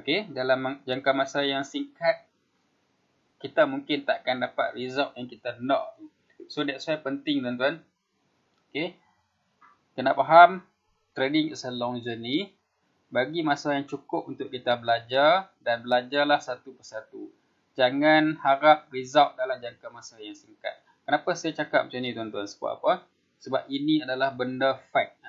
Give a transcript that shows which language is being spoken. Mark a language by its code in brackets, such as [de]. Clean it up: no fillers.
[ms] Dalam jangka masa yang singkat, kita mungkin takkan dapat result yang kita nak. [en] So that's why [ms] penting tuan-tuan. Kena faham, [en] trading is a long journey. [ms] Bagi masa yang cukup untuk kita belajar dan belajarlah satu persatu. Jangan harap result dalam jangka masa yang singkat. Kenapa saya cakap macam ni tuan-tuan? Sebab apa? Sebab ini adalah benda fact.